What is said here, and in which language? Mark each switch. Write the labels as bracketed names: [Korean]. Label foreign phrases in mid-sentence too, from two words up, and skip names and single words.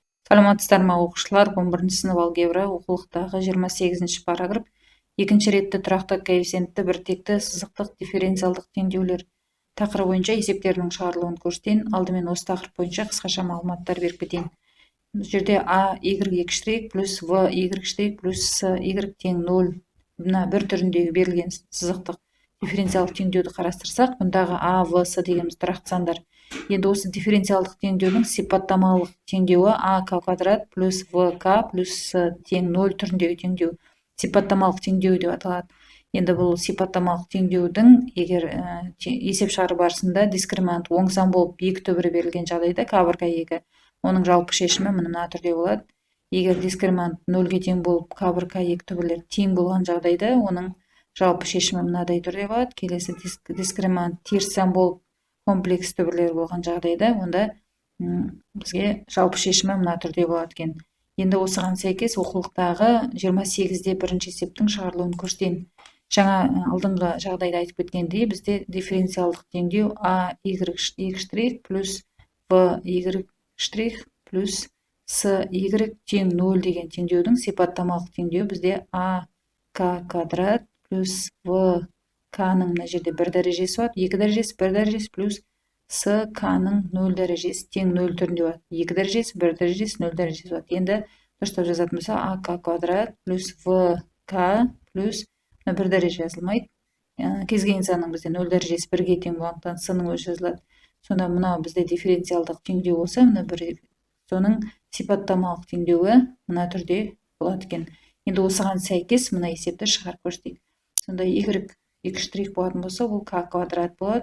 [Kazakh] Саламатсыздар ма оқушылар, 11 сынып алгебра оқулықтағы 28 параграф. Екінші ретті тұрақты коэффициентті біртекті сызықтық дифференциалдық теңдеулер тақырыбы бойынша есептердің шығарылуын көрсетейін. Алдымен осы тақырып бойынша қысқаша мағлұматтар беріп кетейін. Бұл жерде а y штрих плюс в y штрих плюс с y тең 0 мына бір түріндегі берілген сызықтық дифференциалдық теңдеуді қарастырсақ, бұндағы а, в, с дегеніміз тұрақты сандар. Енді осы дифференциалдық теңдеудің сипаттамалық теңдеуі а к квадрат плюс в к плюс с тең 0 түріндегі теңдеу сипаттамалық теңдеу деп аталады. Енді бұл сипаттамалық теңдеудің егер есеп шығару барысында дискриминант оң сан болып екі түбірі берілген жағдайда к бір к екі, оның жалпы шешімі мына түрде болады. Егер дискриминант 0-ге тең болып к бір к екі түбірлер тең болған жағдайда оның жалпы шешімі мынадай түрде болады. Келесі дискриминант теріс сан болып комплекс түбірлер болған жағдайда онда бізге жалпы шешімі мына түрде болады екен. Енді осыған сәйкес оқулықтағы 28-де бірінші есептің шығарылуын көрсетейін. Жаңа алдыңғы жағдайда айтып кеткендей, бізде дифференциалдық теңдеу а y штрих плюс в y штрих плюс с y тең 0 деген теңдеудің сипаттамалық теңдеуі бізде а к квадрат плюс в к-ның мына жерде 1 дәрежесі болады, 2 дәрежесі 1 дәрежесі плюс с к-ның 0 дәрежесі тең 0 түрінде болады. 2 дәрежесі 1 дәрежесі 0 дәрежесі болады. енді дұрыстап жазатын болса а к квадрат плюс в к плюс 1 дәреже жазылмайды. Кез келген санның бізде 0 дәрежесі 1-ге тең болғандықтан с-ның өзі жазылады. Сонда мынау бізде дифференциалдық теңдеу болса, мына бір соның сипаттамалық теңдеуі мына түрде болады екен. Енді осыған сәйкес мына есепті шығарып көрсетейік. Сонда y штрих болатын болса, ол к квадрат болады.